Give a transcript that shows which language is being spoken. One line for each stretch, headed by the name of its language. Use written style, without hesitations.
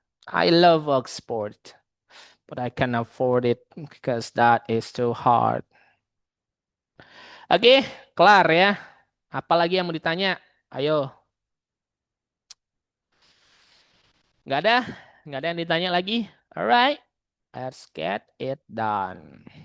English: I love Oxford, but I can afford it because that is too hard.
Indonesian: Oke, kelar ya. Apalagi yang mau ditanya? Ayo, nggak ada? Nggak ada yang ditanya lagi?
English: Alright, let's get it done.